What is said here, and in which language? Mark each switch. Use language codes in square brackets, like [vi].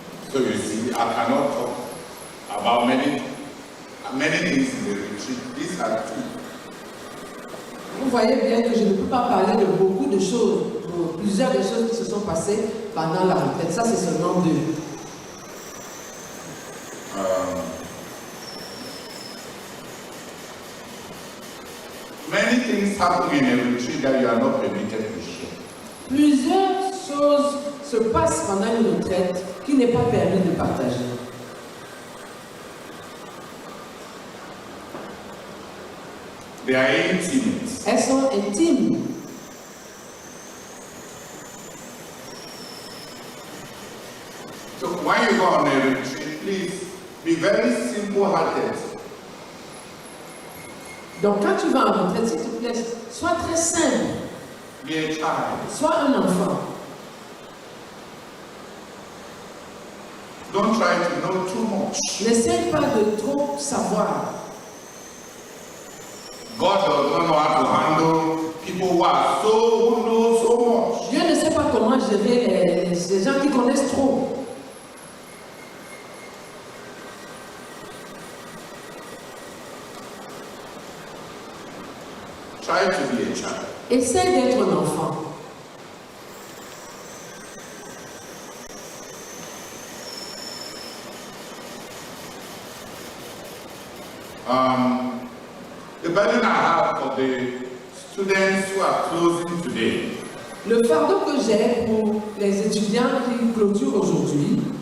[en] So you see, I cannot talk about many things in the retreat. These are two. [fr] Vous voyez bien que je ne peux pas parler de beaucoup de choses, de plusieurs des choses qui se sont passées pendant la retraite. Ça, c'est seulement deux. [en] Many things happen in a retreat that you are not permitted to share. [fr] Plusieurs choses se passent pendant une retraite qui n'est pas permis de partager. [en] They are intimate. [fr] Elles sont intimes. [en] So when you go on a retreat, please be very simple-hearted. [fr] Donc quand tu vas en retraite, s'il te plaît, sois très simple. [en] Be a child. [fr] Sois un enfant. [en] Don't try to know too much. [fr] N'essaie pas de trop savoir. [en] God does not know how to handle people who know so much. [fr] Dieu ne sait pas comment gérer les gens qui connaissent trop. [en] Try to be a child. [fr] Essaie d'être un enfant. [en] The burden I have for the students who are closing today [fr] Le fardeau que j'ai pour les étudiants qui clôturent aujourd'hui,